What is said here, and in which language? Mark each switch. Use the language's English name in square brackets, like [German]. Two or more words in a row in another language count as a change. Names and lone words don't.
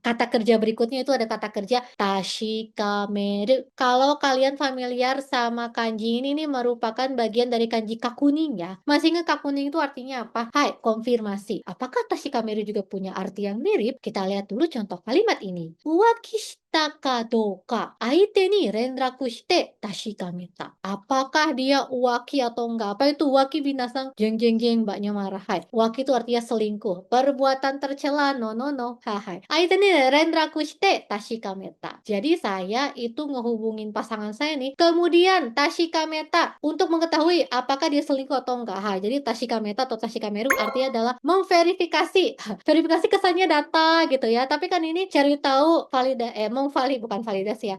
[Indonesian] Kata kerja berikutnya itu ada kata kerja tashikameru. Kalau kalian familiar sama kanji ini nih merupakan bagian dari kanji kakunin ya. Masih ingat kakunin itu artinya apa? Hai, konfirmasi. Apakah tashikameru juga punya arti yang mirip? Kita lihat dulu contoh kalimat ini. [Japanese] 浮気したかどうか、相手に連絡して確かめた. [Indonesian] Apakah dia uwaki atau enggak? Apa itu uwaki binasang? Jeng jeng jeng, mbaknya marah. Hai. Uwaki itu artinya selingkuh. Perbuatan tercela. [English] No no no. Hai. [Japanese] 相手に連絡して確かめた. [Indonesian] Jadi saya itu ngehubungin pasangan saya nih. Kemudian tashikameta untuk mengetahui apakah dia selingkuh atau enggak. Hai. Jadi tashikameta atau tashikameru artinya adalah memverifikasi. Verifikasi kesannya data gitu ya. Tapi kan ini cari tahu bukan validasi ya.